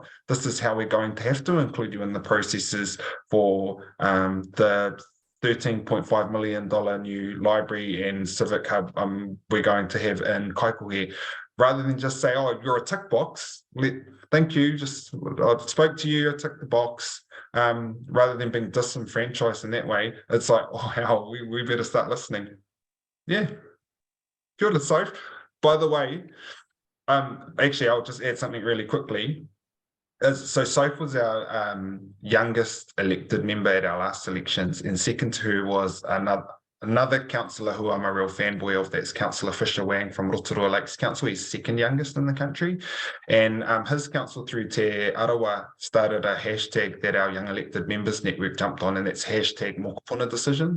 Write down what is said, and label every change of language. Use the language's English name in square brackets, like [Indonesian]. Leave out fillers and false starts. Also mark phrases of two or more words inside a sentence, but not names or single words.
[English] This is how we're going to have to include you in the processes for the $13.5 million new library and civic hub we're going to have in Kaikohe, rather than just say, oh, you're a tick box. Thank you. Just I spoke to you, I ticked the box. Rather than being disenfranchised in that way, it's like, oh, wow, we better start listening. Yeah. [Māori] Kia ora, Soph. [English] By the way, actually, I'll just add something really quickly. So Soph was our youngest elected member at our last elections, and second to her was another councillor who I'm a real fanboy of. That's Councillor Fisher Wang from Rotorua Lakes Council. He's second youngest in the country, and his council through Te Arawa started a hashtag that our Young Elected Members Network jumped on, and it's hashtag mokopuna decisions.